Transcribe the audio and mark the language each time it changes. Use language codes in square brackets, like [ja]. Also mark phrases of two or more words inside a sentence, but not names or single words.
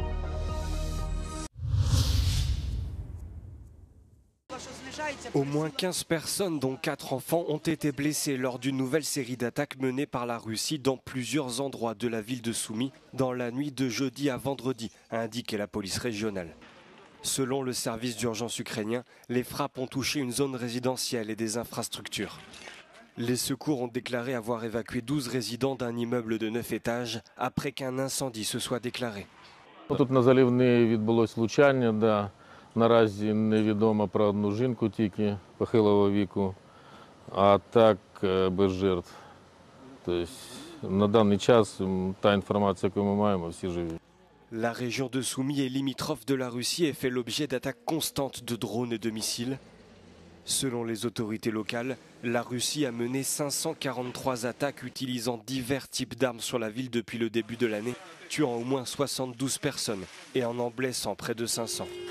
[fr] Au moins 15 personnes, dont 4 enfants, ont été blessées lors d'une nouvelle série d'attaques menées par la Russie dans plusieurs endroits de la ville de Soumy dans la nuit de jeudi à vendredi, a indiqué la police régionale. Selon le service d'urgence ukrainien, les frappes ont touché une zone résidentielle et des infrastructures. Les secours ont déclaré avoir évacué 12 résidents d'un immeuble de 9 étages après qu'un incendie se soit déclaré. [uk] Наразі невідомо про одну жінку тільки похилого віку, а так без жертв. Тобто на даний час та інформація, яку ми маємо, всі живі. [fr] La région de Soumy est limitrophe de la Russie et fait l'objet d'attaques constantes de drones et de missiles. Selon les autorités locales, la Russie a mené 543 attaques utilisant divers types d'armes sur la ville depuis le début de l'année, tuant au moins 72 personnes et en blessant près de 500.